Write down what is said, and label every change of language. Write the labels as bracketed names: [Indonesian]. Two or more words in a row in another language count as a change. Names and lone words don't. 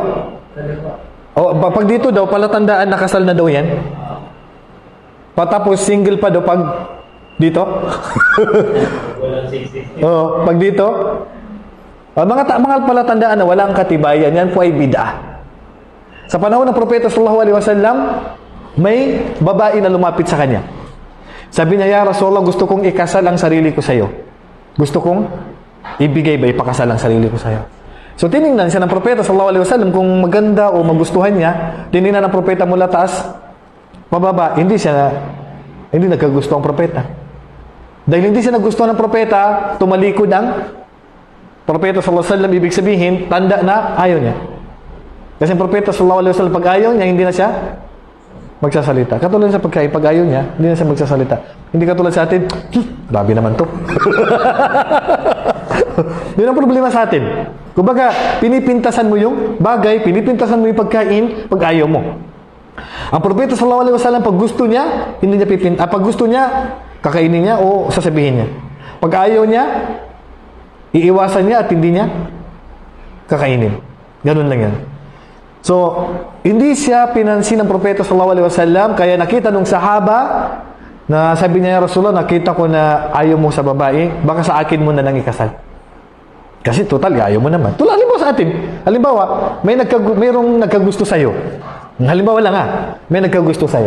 [Filipino] O, pag dito daw, palatandaan na kasal na daw yan. Patapos single pa daw pag dito. Oo, pag dito. Mga palatandaan na walang katibayan, yan po ay bid'ah. Sa panahon ng propeta [Arabic] صلى الله عليه وسلم, [Filipino] may babae na lumapit sa kanya. Sabi niya, [Arabic] يا رسول الله, [Filipino] gusto kong ikasal ang sarili ko sa iyo. Gusto kong ibigay ba ipakasal ang sarili ko sa iyo. So tiningnan siya ng propeta [Arabic] صلى الله عليه وسلم [Filipino] kung maganda o magustuhan niya. Tiningnan ng propeta mula taas pababa, hindi nagkagusto ang propeta. Dahil hindi siya nagustuhan ng propeta, tumalikod ang propeta [Arabic] صلى الله عليه وسلم, [Filipino] ibig sabihin, tanda na ayaw niya. Kasi ang propeta [Arabic] صلى الله عليه وسلم, [Filipino] pag ayaw niya, hindi na siya magsasalita. Katulad sa pagkain, pag ayaw niya, hindi na siya magsasalita. Hindi katulad sa atin, grabe naman to. Yun ang problema sa atin. Kumbaga, pinipintasan mo yung bagay, pinipintasan mo yung pagkain, pag ayaw mo. Ang propeta [Arabic] صلى الله عليه وسلم, [Filipino] pag gusto niya, hindi niya pag gusto niya, kakainin niya o sasabihin niya. Pag ayaw niya, Iiwasan niya at hindi niya kakainin. Ganun lang yan. So, hindi siya pinansin ng propeta [Arabic] صلى الله عليه وسلم, [Filipino] kaya nakita nung sahaba na sabi niya, Rasulullah, nakita ko na ayaw mo sa babae, baka sa akin mo na lang ikasal. Kasi total, ayaw mo naman. Tulad halimbawa sa atin. Halimbawa, mayroong nagkagusto sa'yo. Halimbawa lang may nagkagusto sa'yo.